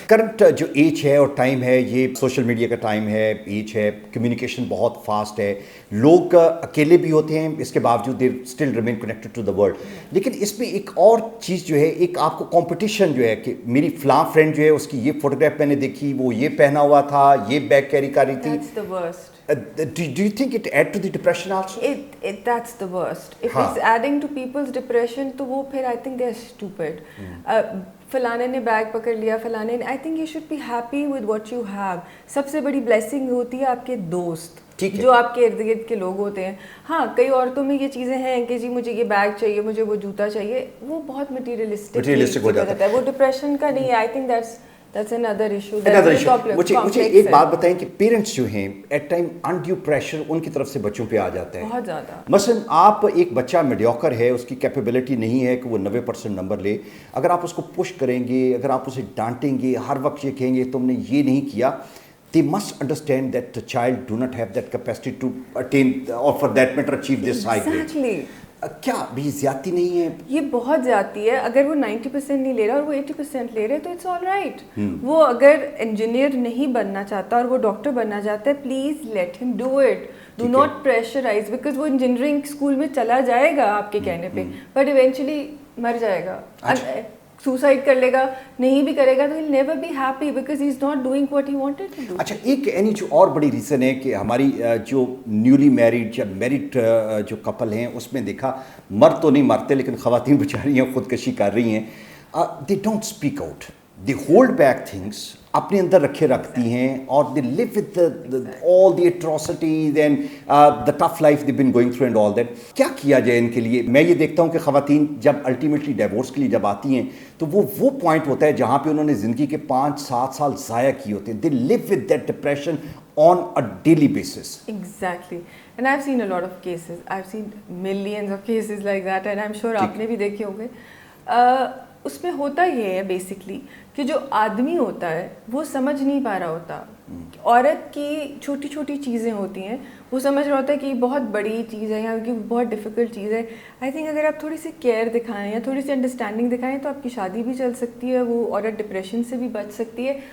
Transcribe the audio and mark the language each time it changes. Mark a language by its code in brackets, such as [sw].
[ur] Current جو age ہے اور ٹائم ہے, یہ سوشل میڈیا کا ٹائم ہے, ایج ہے, کمیونیکیشن بہت فاسٹ ہے, لوگ اکیلے بھی ہوتے ہیں, اس کے باوجود [en] They still remain connected to the world. [ur] لیکن اس میں ایک اور چیز جو ہے, ایک آپ کو کمپٹیشن جو ہے کہ میری فلاں فرینڈ جو ہے اس کی یہ فوٹوگراف میں نے دیکھی, وہ یہ پہنا ہوا تھا, یہ بیگ کیری کر رہی تھی. [en] That's the worst. Do you think it add to the depression also? That's the worst. If it's adding to people's depression, [ur] تو وہ پھر [en] I think they're stupid. [ur] فلانے نے بیگ پکڑ لیا, فلانے نے, [en] I think you should be happy with what you have. [ur] سب سے بڑی blessing ہوتی ہے آپ کے دوست, جو آپ کے ارد گرد کے لوگ ہوتے ہیں. ہاں, کئی عورتوں میں یہ چیزیں ہیں کہ جی مجھے یہ بیگ چاہیے, مجھے وہ جوتا چاہیے, وہ بہت مٹیریلسٹک ہو جاتا ہے, وہ ڈپریشن کا نہیں ہے. [en] I think that's another issue. [ur] مجھے ایک بات بتائیں کہ پیرنٹس جو ہیں [en] at time undue pressure [ur] ان کی طرف سے بچوں پہ آ جاتا ہے بہت زیادہ. مثلاً آپ ایک بچہ میڈیوکر ہے, اس کی کیپیبلٹی نہیں ہے کہ وہ 90% نمبر لے, اگر آپ اس کو پش کریں گے, اگر آپ اسے ڈانٹیں گے, ہر وقت یہ کہیں گے تم نے یہ نہیں کیا, [en] they must understand that the child do not have that capacity to attain or for that matter achieve this high grade. Exactly. [ur] کیا بھی زیادتی نہیں ہے؟ یہ بہت زیادتی ہے. اگر وہ 90% نہیں لے رہا اور وہ 80% لے رہے تو [en] It's all right. [ur] وہ اگر انجینئر نہیں بننا چاہتا اور وہ ڈاکٹر بننا چاہتا ہے, [en] Please let ہم do it. Do not pressurize, [ur] because وہ انجینئرنگ اسکول میں چلا جائے گا آپ کے کہنے پہ, بٹ ایونچولی مر جائے گا. [en] suicide [ur] کر لے گا, نہیں بھی کرے گا, تو [en] he'll never be happy because he's not doing what he wanted to do. [ur] اچھا, ایک یعنی جو اور بڑی ریزن ہے کہ ہماری جو نیولی میریڈ یا میرڈ جو کپل ہیں اس میں دیکھا مرد تو نہیں مرتے لیکن خواتین بیچاری ہیں خودکشی کر رہی ہیں, [en] they don't speak out, they hold back things, [ur] اپنے اندر رکھے رکھتی ہیں, اور [en] They live with all the atrocities and the tough life they been going through and all that. [ur] کیا کیا جائے ان کے لیے؟ میں یہ دیکھتا ہوں کہ خواتین جب الٹیمیٹلی ڈیورس کے لیے جب آتی ہیں تو وہ پوائنٹ ہوتا ہے جہاں پہ انہوں نے زندگی کے 5-7 سال ضائع کیے ہوتے ہیں. [en] They live with that depression on a daily basis. Exactly. And I've seen a lot of cases. I've seen millions of cases like that, and I'm sure [ur] آپ نے بھی دیکھے ہوں گے. اس میں ہوتا یہ ہے بیسکلی کہ جو آدمی ہوتا ہے وہ سمجھ نہیں پا رہا ہوتا, عورت کی چھوٹی چھوٹی چیزیں ہوتی ہیں, وہ سمجھ رہا ہوتا ہے کہ یہ بہت بڑی چیز ہے یا کہ بہت ڈیفیکلٹ چیز ہے. [en] I think [ur] اگر آپ تھوڑی سی کیئر دکھائیں یا تھوڑی سی انڈرسٹینڈنگ دکھائیں تو آپ کی شادی بھی چل سکتی ہے, وہ عورت ڈپریشن سے بھی بچ سکتی ہے.